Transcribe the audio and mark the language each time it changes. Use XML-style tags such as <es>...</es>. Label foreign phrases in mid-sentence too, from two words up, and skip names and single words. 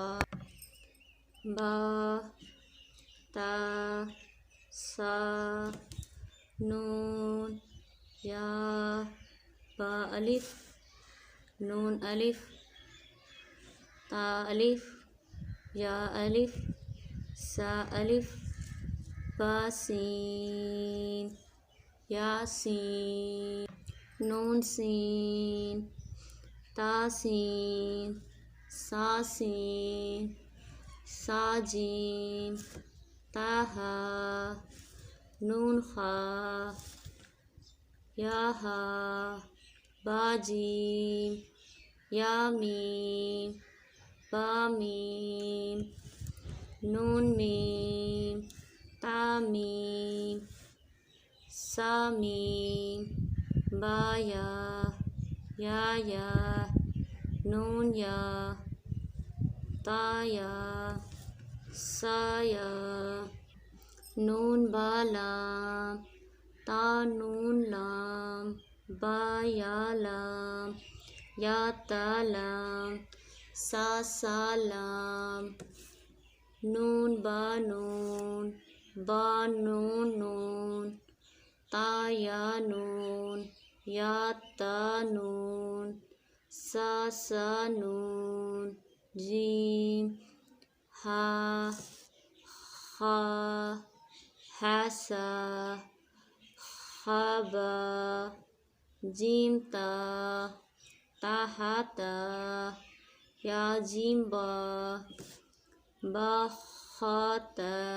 <ar>باء تاء ثاء، نون ياء، باء ألف, نون ألف، تاء ألف، ياء ألف، ثاء ألف، باء سين، ياء سين، نون سين، تاء سين، ثاء سين، ثاء جيم، تاء حاء، نون خاء, ياء حاء، باء جيم, ياء ميم، باء ميم، نون ميم, تاء ميم، ثاء ميم، باء ياء، ياء, نون ياء، تاء ياء، ثاء ياء، نون باء لام، تاء نون لام، باء ياء لام، ياء تاء لام، ثاء لام, نون باء نون, نون، تاء ياء نون، ياء تاء نون، ثاء نون, جيم، حاء، خاء، حاء ثاء، خاء باء، جيم تاء، حاء تاء، ياء جيم باء، خاء تاء,</ar>